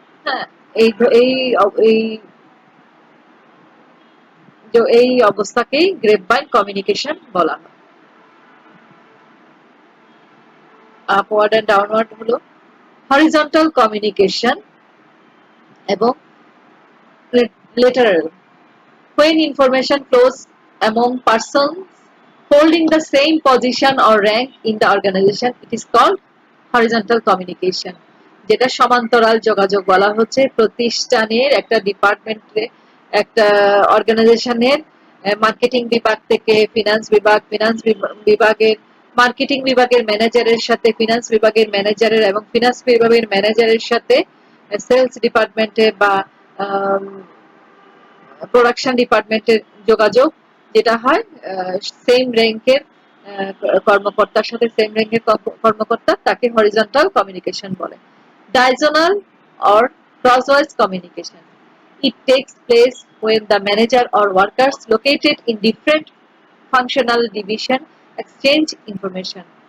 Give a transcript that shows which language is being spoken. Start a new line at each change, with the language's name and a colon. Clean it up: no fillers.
Bangla: হ্যাঁ, এই এই এই অবস্থাকেই গ্রেপভাইন কমিউনিকেশন বলা হয়। আপওয়ার্ড এন্ড ডাউনওয়ার্ড হলো হরিজন্টাল কমিউনিকেশন এবং lateral.
English: When information flows among persons holding the same position or rank in the organization, it is called horizontal communication.
Bangla: যেটা সমান্তরাল যোগাযোগ বলা হচ্ছে। প্রতিষ্ঠানের একটা ডিপার্টমেন্টে, একটা অর্গানাইজেশনের মার্কেটিং বিভাগ থেকে ফিনান্স বিভাগের মার্কেটিং বিভাগের ম্যানেজারের সাথে ফিনান্স বিভাগের ম্যানেজারের, এবং ফিনান্স বিভাগের ম্যানেজারের সাথে সেলস ডিপার্টমেন্টে বা প্রোডাকশন ডিপার্টমেন্টের যোগাযোগ যেটা হয় সেম র্যাঙ্কের কর্মকর্তার সাথে, সেম র্যাঙ্কের কর্মকর্তা, তাকে হরিজন্টাল কমিউনিকেশন বলে।
English: Diagonal or crosswise communication. It takes place when the manager or workers located in different functional division exchange information.